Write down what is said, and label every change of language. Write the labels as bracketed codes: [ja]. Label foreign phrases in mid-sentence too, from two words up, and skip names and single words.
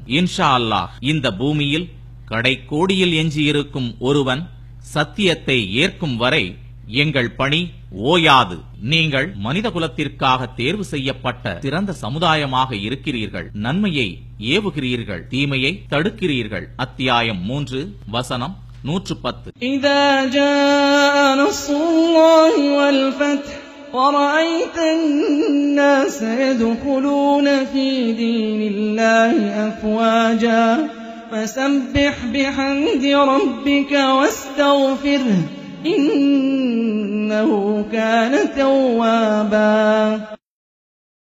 [ar] إن شاء الله [ta] இந்த பூமியில் கடைக்கோடியில் எஞ்சியிருக்கும் ஒருவன் சத்தியத்தை ஏற்கும் வரை எங்கள் பணி ஓயாது. நீங்கள் மனித குலத்திற்காக தேர்வு செய்யப்பட்ட சிறந்த சமுதாயமாக இருக்கிறீர்கள். நன்மையை ஏவுகிறீர்கள், தீமையை தடுக்கிறீர்கள். அத்தியாயம் 3 வசனம் 110. [ar] إذا جاء نصر الله والفتح ورأيت الناس يدخلون في دين الله أفواجا فسبح بحمد ربك واستغفره إنه كان توابا.